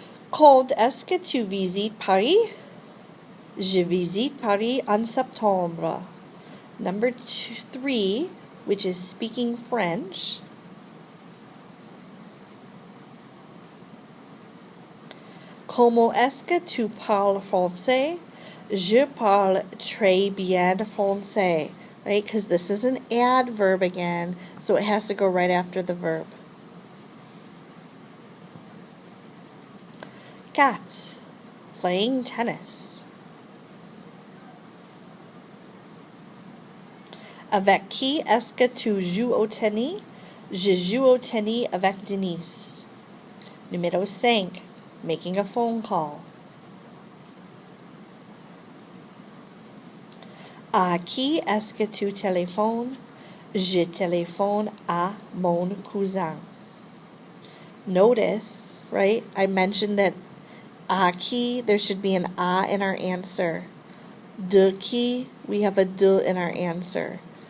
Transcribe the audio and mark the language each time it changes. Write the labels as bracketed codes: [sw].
[fr] Quand est-ce que tu visites Paris? Je visite Paris en septembre. [en] Number 3, which is speaking French. [fr] Comment est-ce que tu parles français? Je parle très bien français. [en] Right? Because this is an adverb again, so it has to go right after the verb. 4. Playing tennis. [fr] Avec qui est-ce que tu joues au tennis? Je joue au tennis avec Denise. Numéro 5. [en] Making a phone call. [fr] À qui est-ce que tu téléphones? Je téléphone à mon cousin. [en] Notice, right, I mentioned that à qui, there should be an à in our answer. De qui, we have a de in our answer.